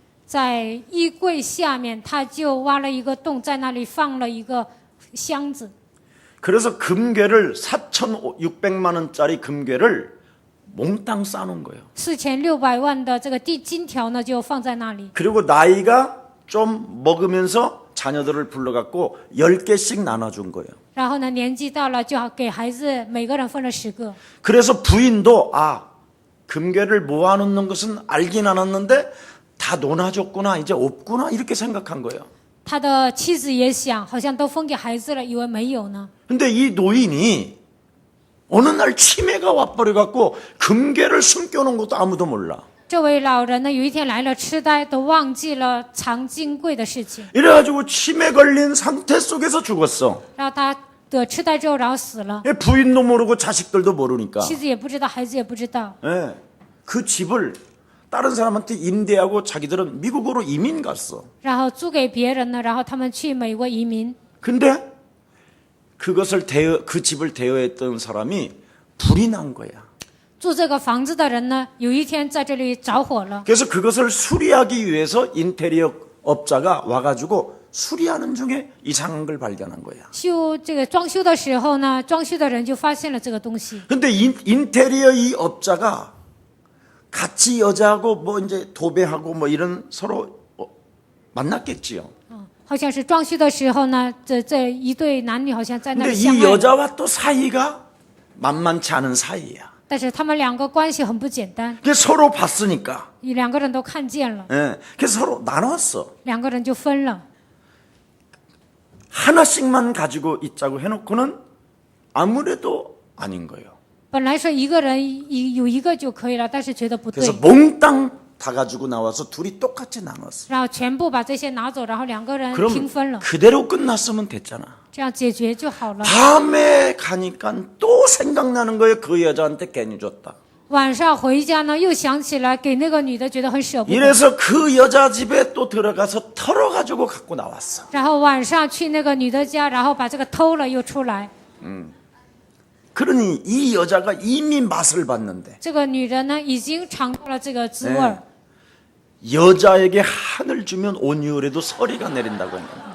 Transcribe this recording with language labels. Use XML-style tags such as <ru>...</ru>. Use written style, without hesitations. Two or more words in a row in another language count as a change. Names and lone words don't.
<zh>在衣柜下面，他就挖了一个洞，在那里放了一个箱子。</zh> <ko>그래서 금괴를 4,600만 원짜리 금괴를 몽땅 싸놓은 거예요.</ko> <zh>4600 万的这个金条呢，就放在那里。</zh> <ko>그리고 나이가 좀 먹으면서 자녀들을 불러갖고 10개씩 나눠준 거예요.</ko> <zh>然后呢，年纪到了，就给孩子每个人分了10个。</zh> <ko>그래서 부인도 금괴를 모아놓는 것은 알긴 알았는데 다 논아줬구나 이제 없구나 이렇게 생각한 거예요.</ko> <zh>他的妻子也想，好像都分给孩子了，以为没有呢。</zh> <ko>근데 이 노인이 어느 날 치매가 와버려갖고 금괴를 숨겨놓은 것도 아무도 몰라.</ko> <zh>这位老人呢，有一天来了痴呆，都忘记了藏金柜的事情。</zh> <ko>이래가지고 치매 걸린 상태 속에서 죽었어.</ko> <zh>然后他得痴呆之后，然后死了。</zh> <ko>부인도 모르고 자식들도 모르니까.</ko> <zh>妻子也不知道，孩子也不知道。</zh> <ko>예, 그 집을 다른 사람한테 임대하고 자기들은 미국으로 이민 갔어.</ko> <zh>然后租给别人呢，然后他们去美国移民。</zh> <ko>근데 그 집을 대여했던 사람이 불이 난 거야.</ko> <zh>住这个房子的人呢，有一天在这里着火了。</zh> <ko>그래서 그것을 수리하기 위해서 인테리어 업자가 와가지고 수리하는 중에 이상한 걸 발견한 거야.</ko> <zh>这个装修的时候呢，装修的人就发现了这个东西。</zh> <ko>근데 인테리어 이 업자가 같이 여자하고 뭐 이제 도배하고 뭐 이런 서로 만났겠지요.</ko> <zh>好像是装修的时候呢，这一对男女好像在那</zh> <ko>근데</ko> <zh>里相</zh> <ko>이</ko> <zh>爱了。</zh> <ko>여자와 또 사이가 만만치 않은 사이야.</ko> <zh>但是他们两个关系很不简单，</zh> <ko>그게 서로 봤으니까.</ko> <zh>两个人都看见了，</zh> <ko>예, 그래서 서로 나눴어.</ko> <zh>两个人就分了。</zh> <ko>하나씩만 가지고 있자고 해놓고는 아무래도 아닌 거예요.</ko> <zh>本来说一个人有一个就可以了，但是觉得不对</zh> <ko>그래서 ， 몽땅 다 가지고 나와서 둘이 똑같이 나눴어.</ko> <zh>然后全部把这些拿走，然后两个人</zh> <ko>그럼</ko> <zh>平分了，</zh> <ko>그대로 끝났으면 됐잖아.</ko> <zh>这样解决就好了。</zh> <ko>밤에 가니까 또 생각나는 거예요. 그 여자한테 괜히 줬다.</ko> <zh>晚上回家呢，又想起来给那个女的，觉得很舍不得。</zh> <ko>이래서 그 여자 집에 또 들어가서 털어가지고 갖고 나왔어.</ko> <zh>然后晚上去那个女的家，然后把这个偷了又出来。</zh> <ko>그러니 이 여자가 이미 맛을 봤는데</ko> <zh>这个女人呢，已经尝到了这个滋味儿。</zh> <ko>여자에게 한을 주면 온유울에도 서리가 내린다고 합니다.</ko>